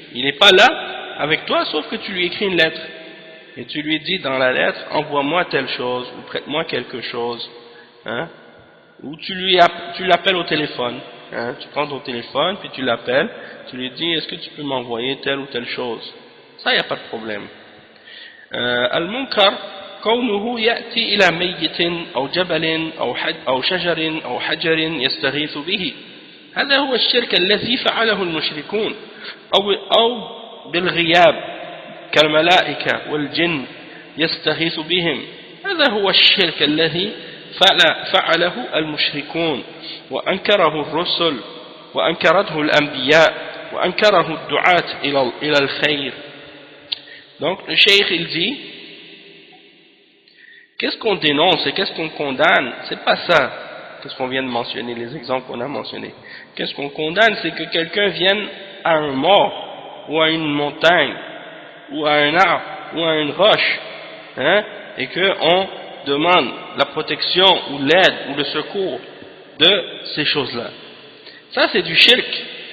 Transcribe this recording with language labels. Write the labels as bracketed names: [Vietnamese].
[French] Il n'est pas là avec toi, sauf que tu lui écris une lettre. Et tu lui dis dans la lettre, envoie-moi telle chose, ou prête-moi quelque chose. Hein? Ou tu l'appelles au téléphone. Hein? Tu prends ton téléphone, puis tu l'appelles, tu lui dis, est-ce que tu peux m'envoyer telle ou telle chose. Ça, il n'y a pas de problème. [Arabic] Al-Munkar, كونه يأتي إلى ميت أو جبل أو شجر أو حجر يستغيث به، هذا هو الشرك الذي فعله المشركون، أو بالغياب كالملائكة والجن يستغيث بهم، هذا هو الشرك الذي فعله المشركون وأنكره الرسل وأنكرته الأنبياء وأنكره الدعاة إلى الخير. [French] Donc le cheikh il dit, qu'est-ce qu'on dénonce et qu'est-ce qu'on condamne? C'est pas ça, qu'est-ce qu'on vient de mentionner, les exemples qu'on a mentionnés. Qu'est-ce qu'on condamne? C'est que quelqu'un vienne à un mort, ou à une montagne, ou à un arbre, ou à une roche, hein, et qu'on demande la protection, ou l'aide, ou le secours de ces choses-là. Ça c'est du shirk.